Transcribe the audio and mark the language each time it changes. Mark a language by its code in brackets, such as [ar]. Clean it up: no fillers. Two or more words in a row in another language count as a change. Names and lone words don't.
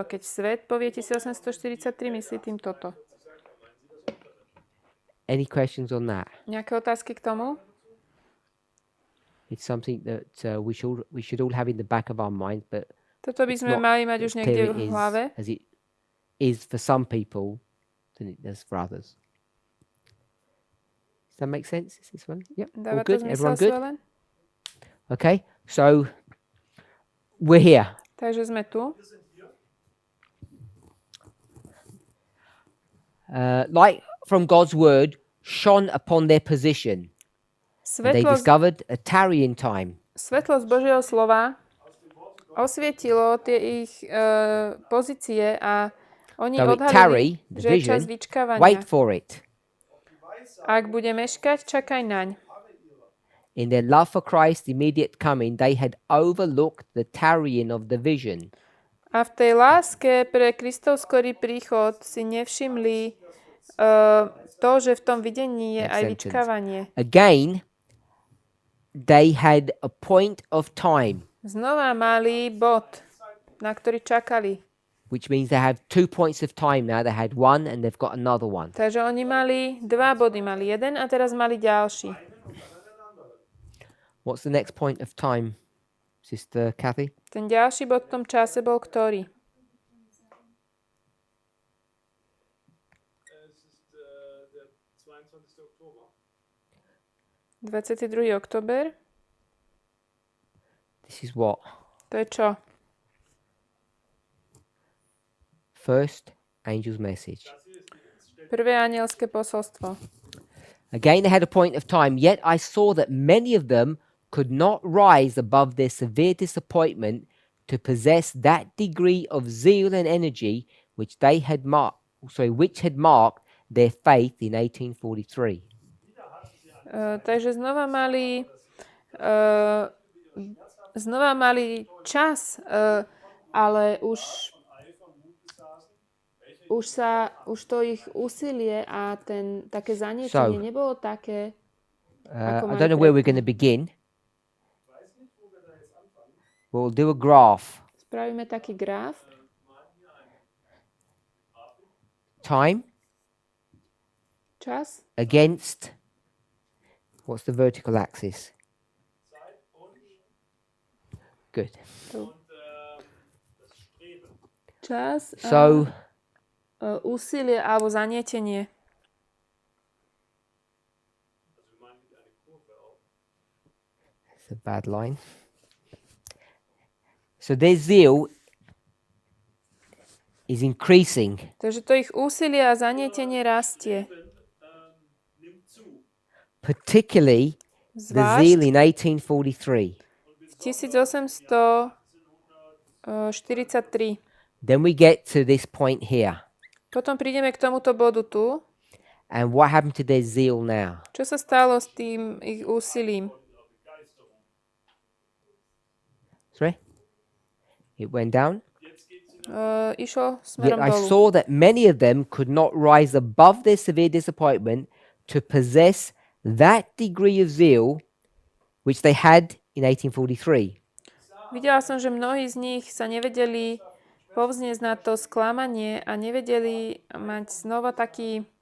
[sk] Keď svet povie 1843, myslí tým toto. [en] Any questions on that? [sk] Nejaké otázky k tomu? [en] It's something that we should all have in the back of our mind, but [sk] Toto by [en] it's [sk] sme [en] not [sk] mali mať už [en] as [sk] niekde [en] clear [sk] v hlave. [en] as it is for some people than it does for others. Does that make sense? Is this one? Yep. All [sk] Dáva to [en] good? [sk] zmysel, [en] Everyone good? Suelen? Okay. So we're here. [sk] Takže sme tu. [en] Like from God's word, shone upon their position. And they discovered a tarrying time. [sk] Svetlo z Božieho slova osvietilo tie ich pozície a oni [en] So it tarry, [sk] odhalili, [en] the [sk] že je čas [en] vision, [sk] vyčkávania. [en] wait for it. [sk] Ak bude meškať, čakaj naň. [en] In their love for Christ's immediate coming, they had overlooked the tarrying of the vision. [sk] A v tej láske pre Kristov skorý príchod si nevšimli to, že v tom videní je [en] Next [sk] aj [en] sentence. [sk] vyčkávanie. [en] Again, they had a point of time, [sk] Znova mali bod, na ktorý čakali. [en] which means they have 2 points of time now. They had one and they've got another one. [sk] Takže oni mali 2 body, mali jeden a teraz mali ďalší. [en] What's the next point of time, Sister Kathy? [sk] Ten ďalší bod v tom čase bol ktorý? [de] Es ist der 22. Oktober. [sk] 22. október. [en] This is what? [sk] To je čo? [en] First angel's message. [sk] Prvé anielské posolstvo. [en] Again, they had a point of time, yet I saw that many of them could not rise above their severe disappointment to possess that degree of zeal and energy which had marked their faith in 1843. [sk] Takže znova mali čas, ale už to ich úsilie a také zanietenie nebolo také, [en] I [sk] ako [en] don't know where we're going to begin. We'll do a graph. [sk] Spravíme taký graf. [en] Time [sk] Čas [en] against, what's the vertical axis? Good. [sk] Čas [en] So, [sk] úsilie alebo zanietenie. [en] that's a bad line. So their zeal is increasing. [sk] Takže to ich úsilie a zanietenie rastie. [en] Particularly the zeal [sk] zvlášť [en] in 1843. [sk] v 1843. [en] Then we get to this point here. [sk] Potom prídeme k tomuto bodu tu. [en] And what happened to their zeal now? [sk] Čo sa stalo s tým ich úsilím? [en] Sorry? It went down. [sk] Išlo [en] Yet [sk] smerom [en] I [sk] dolu. [en] saw that many of them could not rise above their severe disappointment to possess that degree of zeal which they had in 1843. [sk] Videla som, že mnohí z nich sa nevedeli povzniesť na to sklamanie a nevedeli mať znova taký